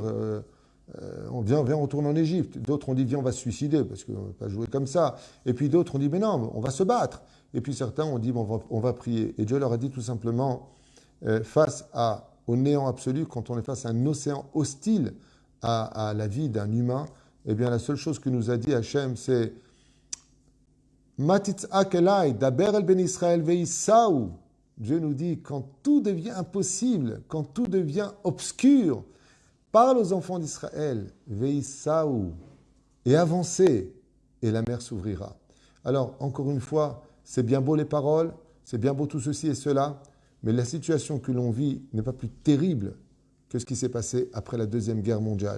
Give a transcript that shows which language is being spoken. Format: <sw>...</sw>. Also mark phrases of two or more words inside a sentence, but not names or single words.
<fr>Viens, on retourne en Égypte. D'autres ont dit, viens, on va se suicider, parce qu'on ne va pas jouer comme ça. Et puis d'autres ont dit, mais non, on va se battre. Et puis certains ont dit, bon, on va prier. Et Dieu leur a dit tout simplement, face au néant absolu, quand on est face à un océan hostile à la vie d'un humain, eh bien la seule chose que nous a dit Hachem, c'est</fr> <he>מה תצעק אלי דבר אל בני ישראל ויסעו.</he> <fr>Dieu nous dit, quand tout devient impossible, quand tout devient obscur, parle aux enfants d'Israël, veisaou, et avancez, et la mer s'ouvrira. Alors, encore une fois, c'est bien beau les paroles, c'est bien beau tout ceci et cela, mais la situation que l'on vit n'est pas plus terrible que ce qui s'est passé après la Deuxième Guerre mondiale.</fr>